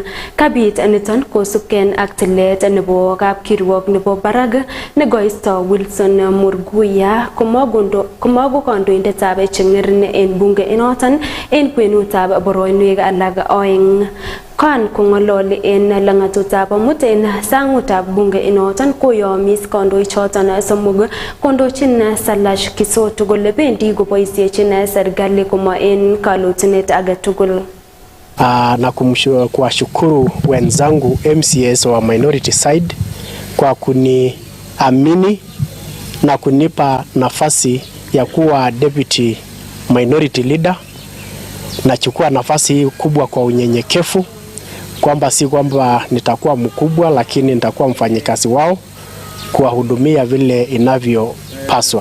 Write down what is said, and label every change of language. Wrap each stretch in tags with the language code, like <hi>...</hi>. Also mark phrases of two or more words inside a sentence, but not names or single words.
<kln>Kabit niton kosubken ak tilet nebo kapkirwok nebo barak nekoisto Wilson Murguya komago kandoindetab cheng'erin en bunge inoton en kwenutab boroinwek alak oeng. Kan kong'ololi en lang'atutab amut en sang'utab bunge inoton koyomis kandoichoton somok kondochin Salash Kisotu kole bendi koboisiechin serikali koma en kalotunet agetugul.</kln> <sw>Na kuwashukuru wenzangu MCS wa</sw> <en>minority side</en> <sw>kwa kuniamini na kunipa nafasi ya kuwa</sw> <en>deputy minority leader.</en> <sw>Nachukua nafasi hii kubwa kwa unyenyekevu, kwamba si kwamba nitakuwa mkubwa, lakini nitakuwa mfanyikazi wao kuwahudumia vile inavyopaswa.</sw>